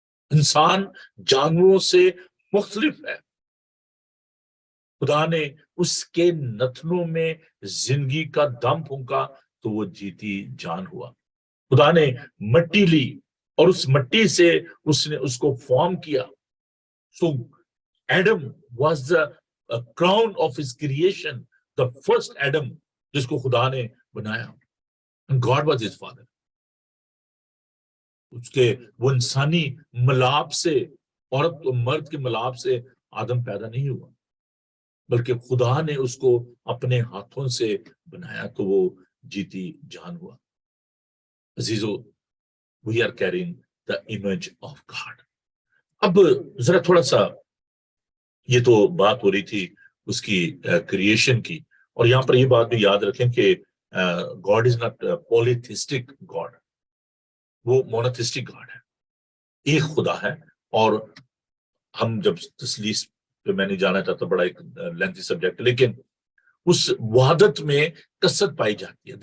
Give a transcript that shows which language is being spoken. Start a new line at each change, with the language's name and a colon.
Urdu: انسان جانوروں سے مختلف ہے. خدا نے اس کے نتنوں میں زندگی کا دم پھونکا تو وہ جیتی جان ہوا. خدا نے مٹی لی اور اس مٹی سے اس نے اس کو فارم کیا.
English: So Adam was the crown of his creation, the first Adam
Urdu: جس کو خدا نے بنایا.
English: God was his father.
Urdu: اس کے وہ انسانی ملاپ سے، عورت و مرد کے ملاپ سے آدم پیدا نہیں ہوا، بلکہ خدا نے اس کو اپنے ہاتھوں سے بنایا تو وہ جیتی جان ہوا.
English: عزیزو، we are carrying the image of God.
Urdu: اب ذرا تھوڑا سا، یہ تو بات ہو رہی تھی اس کی کریشن کی، اور یہاں پر یہ بات بھی یاد رکھیں کہ گاڈ از ناٹ پولیتھسٹک گاڈ، وہ مونوتھسٹک گاڈ ہے، ایک خدا ہے. اور ہم جب تثلیث پہ میں نہیں جانا چاہتا، بڑا ایک لینتھی سبجیکٹ، لیکن اس وحدت میں کثرت پائی جاتی ہے.